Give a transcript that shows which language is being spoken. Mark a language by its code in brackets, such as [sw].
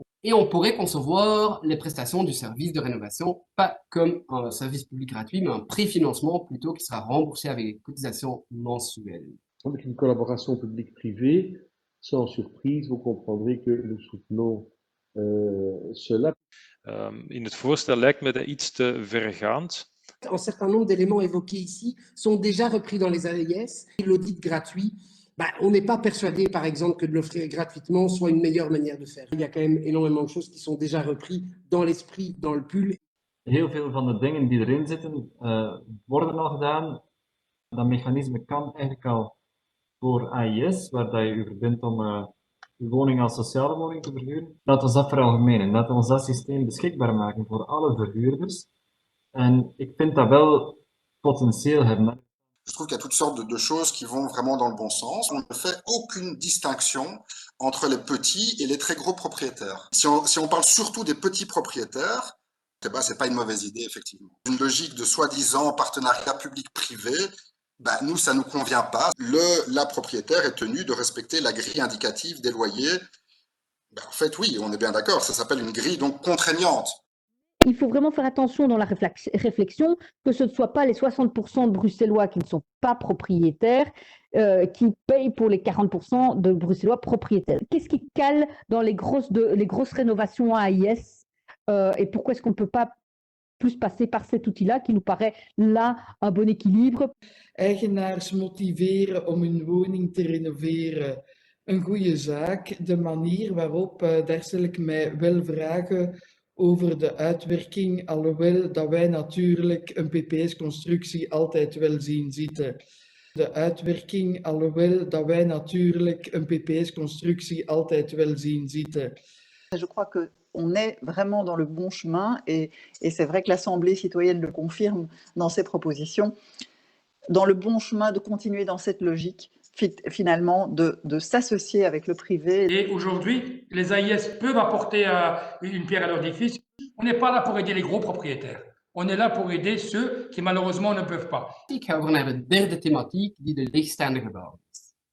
[fr] Et on pourrait concevoir les prestations du service de rénovation pas comme un service public gratuit, mais un préfinancement plutôt qui sera remboursé avec des cotisations mensuelles. Avec une collaboration publique-privée, sans surprise, vous comprendrez que nous soutenons cela. [nl] In het voorstel lijkt me dat iets te vergaand. [fr] Un certain nombre d'éléments évoqués ici sont déjà repris dans les AIS. L'audit gratuit, on n'est pas persuadé, par exemple, que de l'offrir gratuitement soit une meilleure manière de faire. Il y a quand même énormément de choses qui sont déjà reprises dans l'esprit, dans le pull. [nl] Heel veel van de dingen die erin zitten, worden al gedaan. Dat mechanisme kan eigenlijk al voor AIS, waar dat je je verbindt om je woning als sociale woning te verhuren. Laten we dat veralgemenen. Laten we dat systeem beschikbaar maken voor alle verhuurders. En ik vind dat wel potentieel hebben. [fr] Je trouve qu'il y a toutes sortes de choses qui vont vraiment dans le bon sens. On ne fait aucune distinction entre les petits et les très gros propriétaires. Si on parle surtout des petits propriétaires, c'est pas une mauvaise idée, effectivement. Une logique de soi-disant partenariat public-privé, nous, ça nous convient pas. La propriétaire est tenue de respecter la grille indicative des loyers. En fait, oui, on est bien d'accord, ça s'appelle une grille donc contraignante. Il faut vraiment faire attention dans la réflexion que ce ne soit pas les 60% de Bruxellois qui ne sont pas propriétaires qui payent pour les 40% de Bruxellois propriétaires. Qu'est-ce qui cale dans les grosses rénovations AIS et pourquoi est-ce qu'on ne peut pas plus passer par cet outil-là qui nous paraît là un bon équilibre? [nl] Eigenaars motiveren om hun woning te renoveren, een goede zaak. De manier waarop, daar stel ik mij wel vragen over de uitwerking, alhoewel dat wij natuurlijk een PPS-constructie altijd wel zien zitten. De uitwerking, alhoewel dat wij natuurlijk een PPS-constructie altijd wel zien zitten. [fr] Je crois qu'on est vraiment dans le bon chemin et c'est vrai que l'Assemblée citoyenne le confirme dans ses propositions, dans le bon chemin de continuer dans cette logique finalement de s'associer avec le privé. Et aujourd'hui, les AIS peuvent apporter une pierre à l'édifice. On n'est pas là pour aider les gros propriétaires. On est là pour aider ceux qui malheureusement ne peuvent pas. [nl] Ik ga over naar de derde thematiek die de leegstaande gebouwen is.